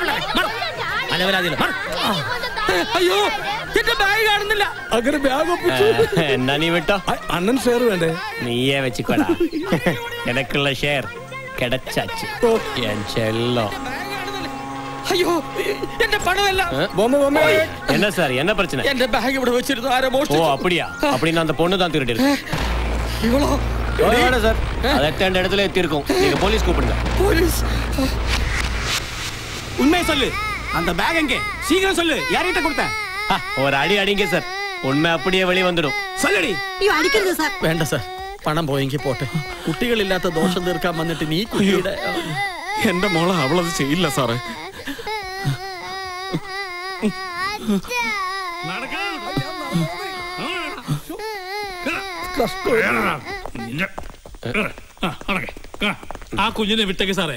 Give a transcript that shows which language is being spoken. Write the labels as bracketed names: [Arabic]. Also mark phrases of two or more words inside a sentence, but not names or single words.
[Malayalam] അയ്യോ എന്റെ ബാഗ് കാണുന്നില്ല. അങ്ങനെ ബാഗ് എന്നാ നീ വിട്ടോ. അണ്ണൻ ഷെയർ വേണ്ടേ? [Tamil] நீயே வெச்சிக்கோடா. எனக்குள்ள ஷேர் கிடைச்சாச்சு. [Malayalam] ചെല്ലോ. അയ്യോ എന്റെ പണമല്ല. [Tamil] என்ன சார், என்ன பிரச்சனை? [Malayalam] എന്റെ ബാഗ് ഇവിടെ വെച്ചിരുന്നു, ആരോ ஓ മോഷ്ടിച്ചു. [Tamil] அப்படியா? அப்படின்னா அந்த பொண்ணு தான் திருடிருக்கு. இவளோ வேணா சார், அது எட்டாண்ட இடத்துல எத்தி இருக்கும். நீங்க போலீஸ் கூப்பிடுங்க. போலீஸ் உண்மையை சொல்லு. அந்த பேக் எங்கே? சீக்கிரம் சொல்லு. யார்கிட்ட கொடுத்த? ஒரு அடி அடிங்க சார், உண்மை அப்படியே வெளியே வந்துடும். சொல்லடி. [Malayalam] വേണ്ട സാർ, പണം പോയെങ്കിൽ പോട്ടെ. കുട്ടികളില്ലാത്ത ദോഷം തീർക്കാൻ വന്നിട്ട് നീ കുട്ടിയുടെ. എന്റെ മോളെ അവളത് ചെയ്യില്ല സാറേ. ആ കുഞ്ഞിനെ വിട്ടേക്ക് സാറേ.